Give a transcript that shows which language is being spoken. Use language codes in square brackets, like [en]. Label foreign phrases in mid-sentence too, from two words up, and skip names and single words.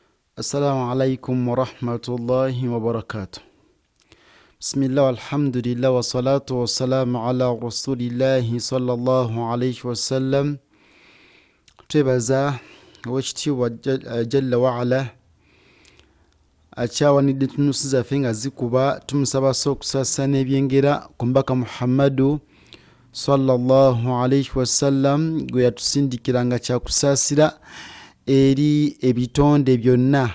[ar] السلام عليكم ورحمة الله وبركاته. بسم الله والحمد لله والصلاة والسلام على رسول الله صلى الله عليه وسلم. [lg] twebaza owekitiibwa [ar] جل وعلا [lg] akyawanidde tunusi zaffe nga zikuba, tumusaba okusasa n'ebyengera ku mbaka Muhammadu [ar] صلى الله عليه وسلم [lg] gwe yatusindikiranga kyakusaasira eri ebitonde byonna.